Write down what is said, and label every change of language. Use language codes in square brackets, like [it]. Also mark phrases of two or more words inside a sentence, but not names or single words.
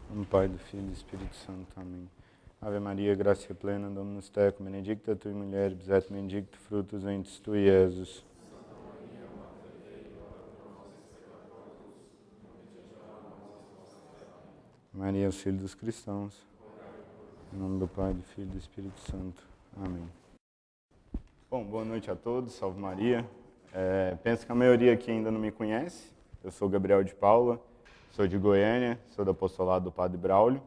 [pt] Pai, do Filho e do Espírito Santo. Amém. [la] Ave Maria, gracia plena, Dominus tecum, benedicta tui mulieribus et benedictus fructus ventris tui, Iesus. [pt] Maria, auxílio dos cristãos. Em nome do Pai, do Filho e do Espírito Santo. Amém. Bom, boa noite a todos, salve Maria. Penso que a maioria aqui ainda não me conhece. Eu sou Gabriel de Paula, sou de Goiânia, sou do apostolado do Padre Braulio.